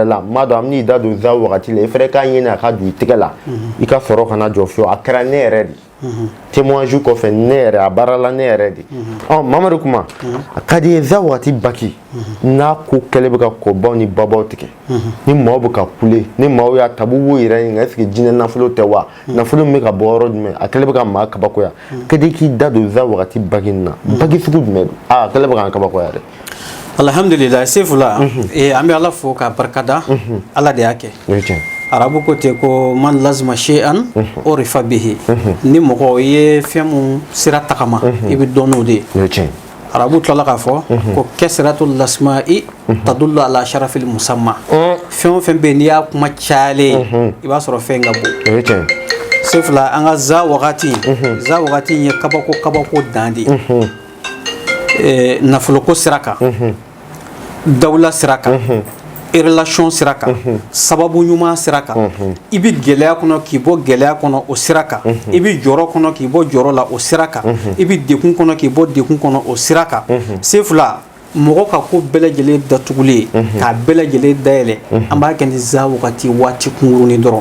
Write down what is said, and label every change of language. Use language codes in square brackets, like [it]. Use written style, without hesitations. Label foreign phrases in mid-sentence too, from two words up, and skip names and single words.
[bm] la m'a dɔn an bɛ n'i da don za wagati la I fɛrɛ k'a ɲini a ka don I tɛgɛ la I ka sɔrɔ kana jɔ fiyewu a kɛra ne yɛrɛ de témoignage kɔfɛ ne yɛrɛ a baara la ne yɛrɛ de Mamadu kuma a ka di ye za wagati baki n'a ko kɛlɛ bɛ ka kɔbaw ni babaw tigɛ ni maaw bɛ ka kule ni maaw y'a tabu b'o yɛrɛ ɲininka [fr] est-ce que [bm] jinɛ nafolo tɛ wa nafolo min bɛ ka bɔ yɔrɔ jumɛn a kɛlɛ bɛ ka maa kabakoya ka di k'i da don za wagati baki nin na baki sugu jumɛn don a kɛlɛ bɛ k'an kabakoya dɛ alhamdulillah Sefu la an bɛ Ala fo k'a barikada Ala de y'a kɛ arabu ko ten ko [ar] من لازم شيئا عرف به [bm] ni mɔgɔ ye fɛn mun sira tagama I bɛ dɔn n'o de ye arabu tilala k'a fɔ ko [ar] كثرة الأسماء تدل على شرف المسمى [bm] fɛn o fɛn bɛ n'i y'a kuma cayalen I b'a sɔrɔ fɛn ka bon Sefu la an ka za wagati in ye kabako dan de ye nafoloko sira kan dawula sira kan relation sira kan sababu ɲuman sira kan I bɛ gɛlɛya kɔnɔ k'i bɔ gɛlɛya kɔnɔ o sira kan I bɛ jɔrɔ kɔnɔ k'i bɔ jɔrɔ la o sira kan I bɛ dekun kɔnɔ k'i bɔ dekun kɔnɔ o sira kan Sefu la mɔgɔ ka ko bɛɛ lajɛlen datugulen k'a bɛɛ lajɛlen dayɛlɛ an b'a kɛ ni za wagati waati kunkurunin dɔrɔn